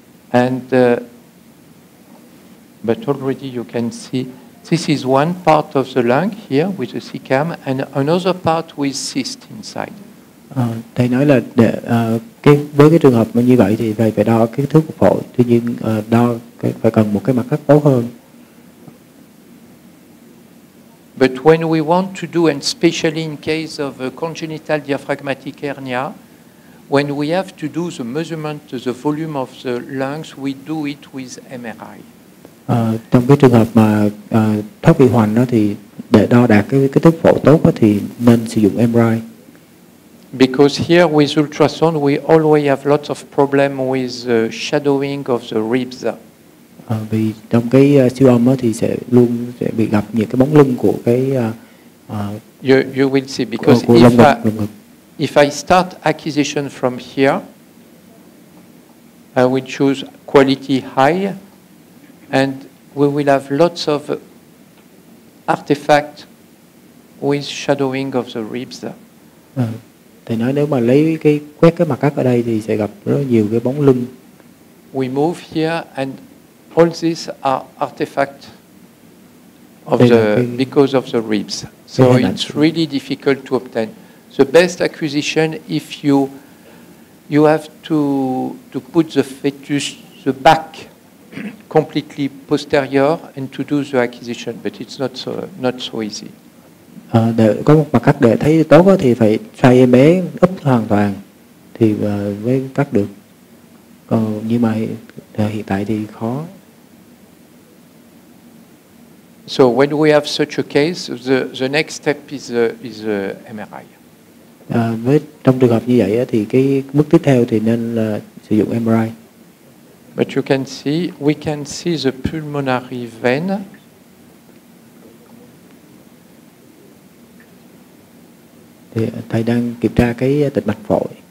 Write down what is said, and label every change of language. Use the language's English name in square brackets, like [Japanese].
[English] And but already you can see, this is one part of the lung here with the CCAM, and another part with cyst inside. [Vietnamese] Thầy nói là với cái trường hợp như vậy thì thầy phải đo cái thước của phổi, tuy nhiên đo phải cần một cái mặt cắt tốt hơn. [English] But when we want to do, and especially in case of a congenital diaphragmatic hernia, when we have to do the measurement of the volume of the lungs, we do it with MRI. [Vietnamese] Trong cái trường hợp mà thoát vị hoành đó thì để đo đạt cái thước phổi tốt đó thì nên sử dụng MRI. [English] Because here with ultrasound we always have lots of problem with shadowing of the ribs. [Vietnamese] Vì trong cái siêu âm thì sẽ luôn bị gặp những cái bóng lưng của cái [English] you will see, because [Vietnamese] của lồng ngực. [English] if I start acquisition from here, I will choose quality high, and we will have lots of artifact with shadowing of the ribs. [Vietnamese] Thầy nói nếu mà lấy cái quét cái mặt cắt ở đây thì sẽ gặp rất nhiều cái bóng lưng. [English] We move here, and all these are artifacts of because of the ribs. So it's really difficult to obtain. The best acquisition, if you have to put the fetus, the back completely posterior, and to do the acquisition, but it's not so easy. [Vietnamese] Để có một mặt cắt để thấy tốt thì phải xoay em bé úp hoàn toàn thì mới cắt được. Nhưng mà hiện tại thì khó. [English] So when we have such a case, the next step is MRI. [Vietnamese] Trong trường hợp như vậy thì cái bước tiếp theo thì nên là sử dụng MRI. [English] But we can see the pulmonary vein. [Vietnamese] Thì thầy đang kiểm tra cái tĩnh mạch phổi.